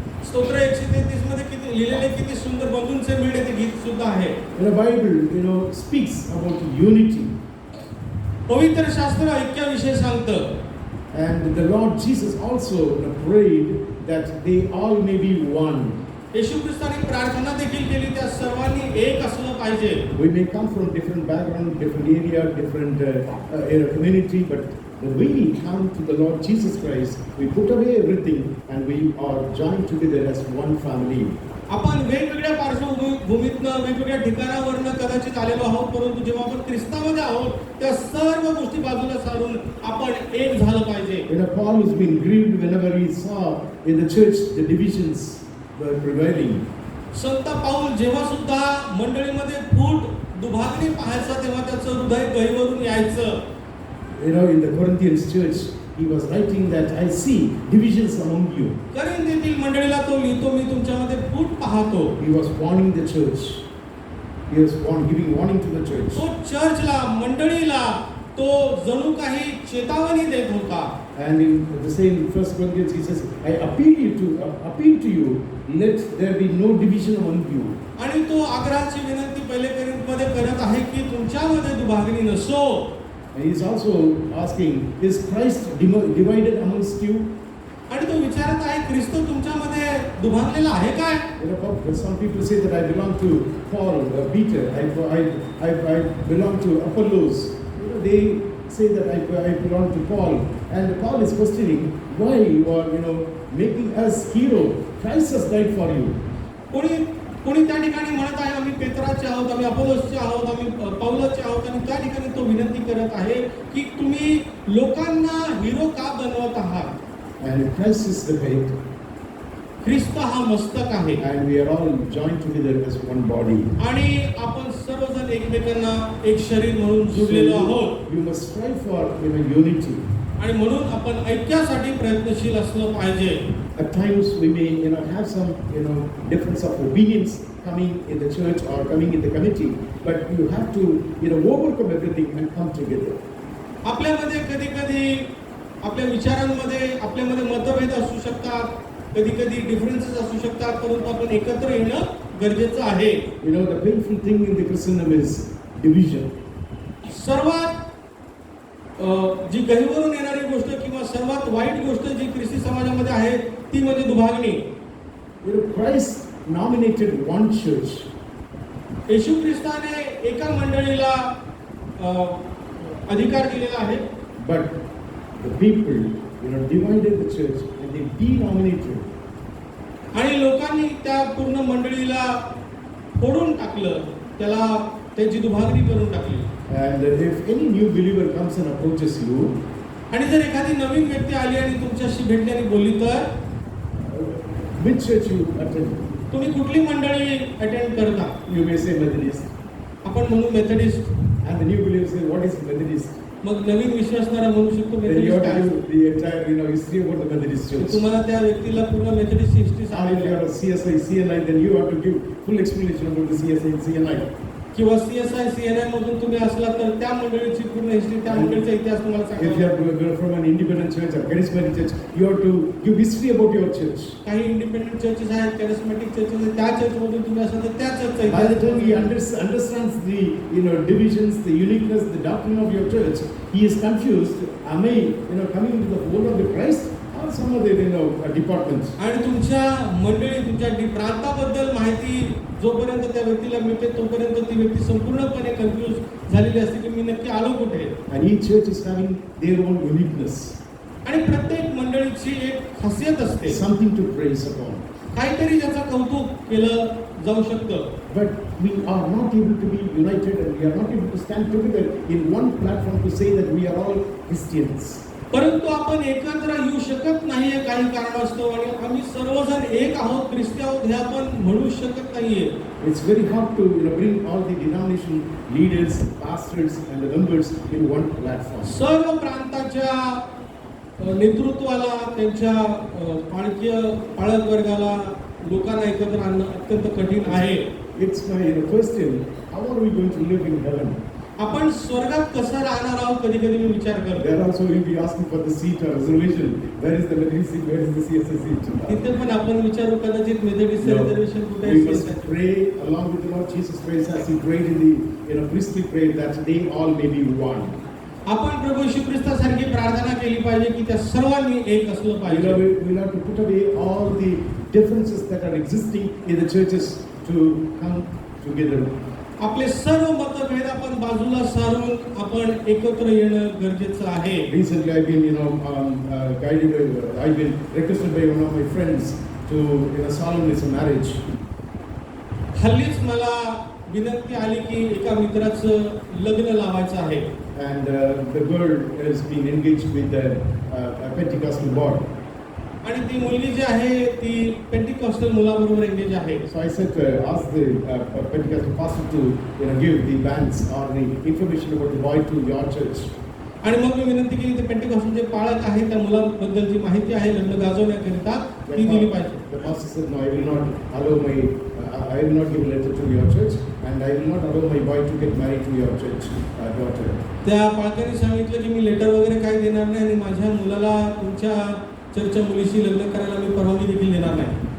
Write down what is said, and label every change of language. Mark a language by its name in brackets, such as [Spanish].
[Marathi] स्तोत्र 133 मध्ये किती लिहिलेले किती सुंदर बंधूंचे मिळ ते गीत सुद्धा आहे. [English] The Bible, speaks about unity. [Marathi] पवित्र शास्त्र ऐक्याविषयी सांगतं. [English] And the Lord Jesus also prayed that they all may be one. [Marathi] येशू ख्रिस्ताने प्रार्थना देखील केली, त्या सर्वांनी एक असलं पाहिजे. [English] We may come from different background, different area, different community, but when we come to the Lord Jesus Christ, we put away everything and we are joined together as one family. [Marathi] आपण वेगवेगळ्या पार्श्वभूमीतनं, वेगवेगळ्या ठिकाणावरनं कदाचित आलेलो आहोत, परंतु जेव्हा आपण ख्रिस्तामध्ये आहोत त्या सर्व गोष्टी बाजूला सारून आपण एक झालं पाहिजे. [English] Paul was being grieved whenever he saw in the church the divisions were prevailing. [Marathi] संत पाऊल जेव्हा सुद्धा मंडळीमध्ये फूट दुभागणी पाहायचा तेव्हा त्याचं हृदय गहिवरून यायचं. [English] In the Corinthians church, he was writing that I see divisions among you. [Marathi] करिंथीतील मंडळीला तो लिहितो, मी तुमच्यामध्ये फूट पाहतो. [English] He was warning the church. He was giving warning to the church. [Marathi] तो चर्चला, मंडळीला तो जणू काही चेतावणी देत होता. [English] And in the same 1 Corinthians, he says, I appeal to you, let there be no division among you. [Marathi] आणि तो आग्रहाची विनंती पहिले करिंथमध्ये करत आहे की तुमच्यामध्ये दुभागणी नसो. [English] And he is also asking, is Christ divided amongst you? [Marathi] आणि तो विचारत आहे, ख्रिस्त तुमच्यामध्ये दुभागलेला आहे काय? [English] Some people say that I belong to Paul, Peter, I belong to Apollos. They say that I belong to Paul, and Paul is questioning why you are making us hero. Christ has died for you. [Marathi] कोणी त्या ठिकाणी म्हणत आहे आम्ही पेत्राचे आहोत, आम्ही अपोलोसचे आहोत, आम्ही पौलसचे आहोत, आणि त्या ठिकाणी तो विनंती करत आहे की तुम्ही लोकांना हिरो का बनवत आहात? [English] And Christ is the head. [Marathi] ख्रिस्त हा मस्तक आहे [English] and we are all joined together as one body. [Marathi] आणि आपण सर्वजण एकमेकांना एक शरीर म्हणून जुडलेलो आहोत [English] You must strive for unity. [Marathi] आणि म्हणून आपण ऐक्यासाठी प्रयत्नशील असलं पाहिजे. [English] At times we may have some difference of opinions coming in the church or coming in the committee, but you have to overcome everything and come together. [Marathi] आपल्यामध्ये कधी कधी आपल्या विचारांमध्ये आपल्यामध्ये मतभेद असू शकतात, कधी कधी डिफरन्सेस असू शकतात, परंतु आपण एकत्र येणं गरजेचं आहे. [English] The painful thing in the Christendom is division. [Marathi] सर्वात जी गहिवरून येणारी गोष्ट किंवा सर्वात वाईट गोष्ट जी ख्रिस्ती समाजामध्ये आहे ती म्हणजे दुभागणी. [English] Christ nominated one church. [Marathi] येशू ख्रिस्ताने एका मंडळीला अधिकार दिलेला आहे, [English] But the people divided the church and they denominated. [Marathi] आणि लोकांनी त्या पूर्ण मंडळीला फोडून टाकलं, त्याची दुभागणी करून टाकली. [English] And if any new believer comes and approaches you, [Marathi] आणि जर एखादी नवीन व्यक्ती आली आणि तुमच्याशी भेटली आणि बोलली तर [English] which church you attend? [Marathi] तुम्ही कुठली मंडळी अटेंड करता? [English] You may say Methodist. [Marathi] आपण म्हणू Methodist. [English] And the new believer say, what is Methodist? [Marathi] मग नवीन विश्वासणारा म्हणू शकतो [English] Then you have [Marathi] Methodist. [English] to give the entire history about the Methodist church. [Marathi] तुम्हाला त्या व्यक्तीला पूर्ण मेथडिस्ट हिस्ट्री [English] Or if [Marathi] सांगायची [English] you are a CSI, CNI, then you have to give full explanation about the CSI and CNI. [Marathi] किंवा CSI CNI मधून तुम्ही असला तर त्या मंडळीची पूर्ण हिस्ट्री, त्या मंडळीचा इतिहास तुम्हाला [English] If you [Marathi] सांगायचा. [English] are from an independent church or charismatic church, you have to give history about your church. [Marathi] काही इंडिपेंडेंट चर्चेस आहेत, कॅरिस्मॅटिक चर्चेस आहेत, त्या चर्च मधून तुम्ही असाल तर त्या चर्चचा [English] By the time he [Marathi] इतिहास. [English] understands the divisions, the uniqueness, the doctrine of your church, he is confused. Am I coming into the fold of the Christ or some other departments? [Marathi] आणि तुमच्या मंडळी तुमच्या प्रांताबद्दल माहिती जोपर्यंत त्या व्यक्तीला मिळते तोपर्यंत ती व्यक्ती संपूर्णपणे कन्फ्यूज झालेली असते की मी नक्की आलो कुठे. [English] And each church is having their own uniqueness, [Marathi] आणि प्रत्येक मंडळीची एक खासियत असते, [English] something to praise upon. [Marathi] काहीतरी ज्याचं कौतुक केलं जाऊ शकतं. [English] But we are not able to be united and we are not able to stand together in one platform to say that we are all Christians. [Marathi] परंतु आपण एकत्र येऊ शकत नाहीये काही कारणास्तव आणि आम्ही सर्वजण एक आहोत, ख्रिस्ती आहोत हे आपण म्हणू शकत नाहीये. [English] It's very hard to bring all the denomination leaders, pastors and the members in one platform. [Marathi] सर्व प्रांताच्या नेतृत्वाला, त्यांच्या पाळक वर्गाला, लोकांना एकत्र आणणं अत्यंत कठीण आहे. [English] It's my question, how are we going to live in heaven? [Marathi] आपण स्वर्गात कसं राहणार आहोत कधी कधी मी विचार करतो. [English] There also will be asking for the seat or reservation. Where is the Methodist seat? Where is the CSI seat? [Marathi] तिथे पण आपण विचारू कदाचित मेथडिस्ट रिझर्वेशन कुठे [English] We [Marathi] आहे. [English] must pray along with the Lord Jesus Christ as He prayed in the priestly prayer that they all may be one. [Marathi] आपण प्रभू येशू ख्रिस्तासारखी प्रार्थना केली पाहिजे की त्या सर्वांनी एक असलं पाहिजे. [English] We'll have to put away all the differences that are existing in the churches to come together. [Marathi] आपले सर्व मतभेद आपण बाजूला सारून आपण एकत्र येणं गरजेचं आहे. [English] Recently, I've been, guided. I've been requested by one of my friends to solemnize a marriage. [Marathi] हल्लीच मला विनंती आली की एका मित्राचं लग्न लावायचं आहे. [English] And the girl has been engaged with a Pentecostal boy. [Marathi] आणि ती मुलगी जी आहे ती पेंटिकॉस्टल मुलाबरोबर एंगेज आहे. [English] So I said, ask the Pentecostal pastor to give the bands or the information about the boy to your church. [Marathi] आणि मग मी विनंती केली ते पेंटिकॉस्टल जे पाळक आहे त्या मुलाबद्दल जी माहिती आहे लग्न गाजवण्याकरिता ती दिली पाहिजे. [English] The pastor said, no, I will not allow I will not give a letter to your church and I will not allow my boy to get married to your church daughter. [Marathi] त्या पाळकांनी सांगितलं की मी later वगैरे काही देणार नाही आणि माझ्या मुलाला तुमच्या चर्चच्या मुलीशी लग्न करायला मी परवानगी देखील देणार नाही.